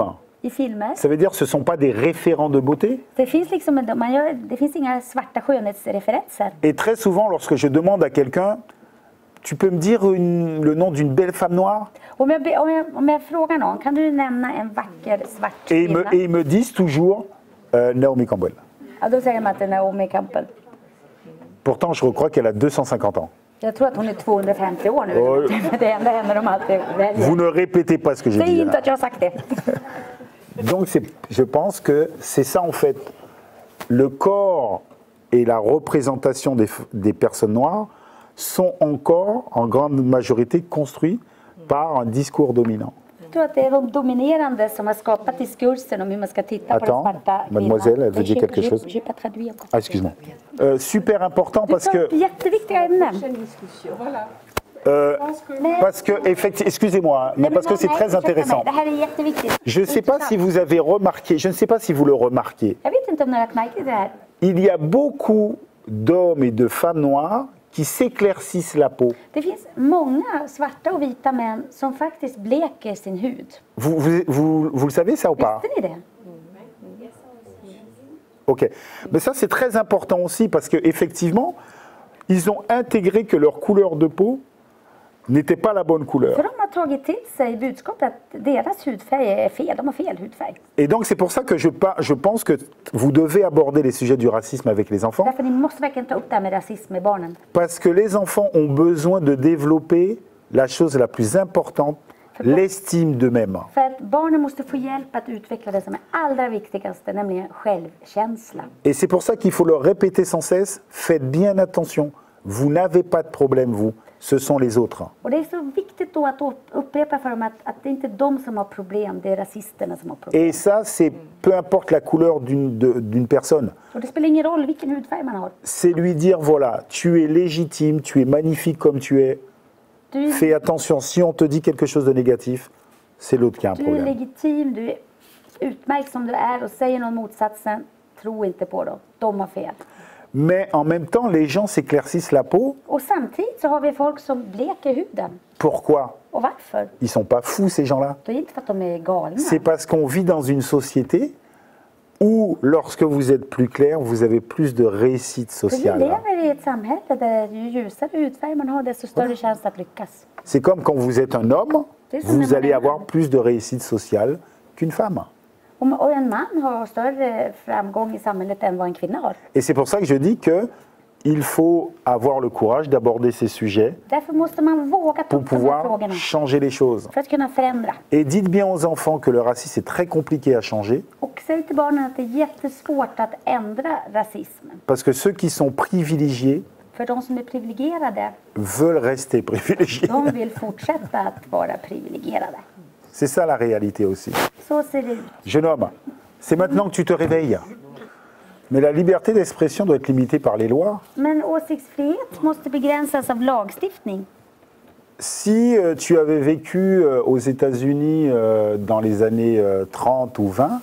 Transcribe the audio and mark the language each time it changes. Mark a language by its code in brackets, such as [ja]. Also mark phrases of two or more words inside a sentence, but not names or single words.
[sv] i filmer. [fr] Ça veut dire que ce ne sont pas des référents de beauté. [sv] Det finns, liksom, det finns inga svarta skönhetsreferenser. [fr] Et très souvent, lorsque je demande à quelqu'un, tu peux me dire le nom d'une belle femme noire? [sv] Om jag frågar någon, kan du nämna en vacker svart [fr] Et [sv] kvinna? [fr] ils me disent toujours Naomi Campbell. [sv] Ja, då säger man att det är Naomi Campbell. [fr] Pourtant, je crois qu'elle a 250 ans. [sv] Jag tror att hon är 250 år nu. Oj. Det enda henne de alltid väljer. [fr] Vous ne répétez pas ce que j'ai [sv] Säg [fr] dit. [sv] inte [fr] là. [sv] att jag har sagt det. [fr] Donc, je pense que c'est ça, en fait. Le corps et la représentation des personnes noires sont encore, en grande majorité, construits par un discours dominant. [sv] Jag tror att det är de dominerande som har skapat diskursen om hur man ska titta på [fr] Attends, [sv] den svarta kvinnan. [fr] mademoiselle, elle veut dire quelque chose. J'ai pas traduit encore. Ah, excuse-moi. Super important [sv] Du [fr] parce [sv] tar upp [fr] que, [sv] jätteviktiga ämnen. [fr] parce que excusez-moi, hein, mais parce que c'est très intéressant. [sv] Det här är jätteviktigt. [fr] Je ne sais pas si vous avez remarqué, je ne sais pas si vous le remarquez, [sv] Jag vet inte om ni har lagt märke till det här. [fr] il y a beaucoup d'hommes et de femmes noires qui s'éclaircissent la peau. [sv] Det finns många svarta och vita män som faktiskt bleker sin hud. [fr] Vous le savez ça ou pas? [sv] Visste ni det? Ok. [fr] Mais ça c'est très important aussi parce qu'effectivement, ils ont intégré que leur couleur de peau n'était pas la bonne couleur. [sv] För de har tagit till sig budskapet att deras hudfärg är fel. De har fel hudfärg. [fr] Et donc c'est pour ça que je pense que vous devez aborder les sujets du racisme avec les enfants. [sv] Därför ni måste verkligen ta upp det här med rasism med barnen. [fr] Parce que les enfants ont besoin de développer la chose la plus importante, l'estime d'eux-mêmes. [sv] För att barnen måste få hjälp att utveckla det som är allra viktigaste, nämligen självkänsla. [fr] Et c'est pour ça qu'il faut leur répéter sans cesse, faites bien attention, vous n'avez pas de problème vous, ce sont les autres. [sv] Och det är så viktigt då att upprepa för dem att det är inte de som har problem, det är rasisterna som har problem. [fr] Et ça, c'est peu importe la couleur d'une personne. [sv] Och det spelar ingen roll vilken hudfärg man har. [fr] C'est lui dire, voilà, tu es légitime, tu es magnifique comme tu es. [sv] Du, [fr] Fais attention, si on te dit quelque chose de négatif, c'est l'autre qui a un [sv] du är [fr] problème. [sv] legitim, du är utmärkt som du är och säger någon motsatsen, tro inte på dem. De har fel. [fr] Mais en même temps, les gens s'éclaircissent la peau. [sv] Och samtidigt så har vi folk som bleker huden. [fr] Pourquoi? [sv] Och varför? [fr] Ils sont pas fous ces gens-là. [sv] Det är inte för att de är galna. [fr] C'est parce qu'on vit dans une société où, lorsque vous êtes plus clair, vous avez plus de réussite [sv] För vi [fr] sociale. [sv] lever i ett samhälle där ju ljusare hudfärg man har, desto större chans att lyckas. [fr] C'est comme quand vous êtes un homme, C'est ça, vous on allez est avoir un- plus de réussite sociale qu'une femme. [sv] Och en man har större framgång i samhället än vad en kvinna har. [fr] Et c'est pour ça que je dis que il faut avoir le courage d'aborder ces sujets [sv] Därför måste man våga ta [fr] pour [sv] upp de här [fr] pouvoir [sv] frågorna. [fr] changer les choses. [sv] För att kunna förändra. [fr] Et dites bien aux enfants que le racisme est très compliqué à changer, [sv] Och säg till barnen att det är jättesvårt att ändra rasismen. [fr] parce que ceux qui sont privilégiés [sv] För de som är privilegierade, [fr] veulent rester privilégiés. [sv] de vill fortsätta att vara privilegierade. [fr] C'est ça la réalité aussi. [sv] Så ser det ut. [fr] Jeune homme, c'est maintenant que tu te réveilles. Mais la liberté d'expression doit être limitée par les lois. [sv] Men åsiktsfrihet måste begränsas av lagstiftning. [fr] Si tu avais vécu aux États-Unis dans les années 30 ou 20,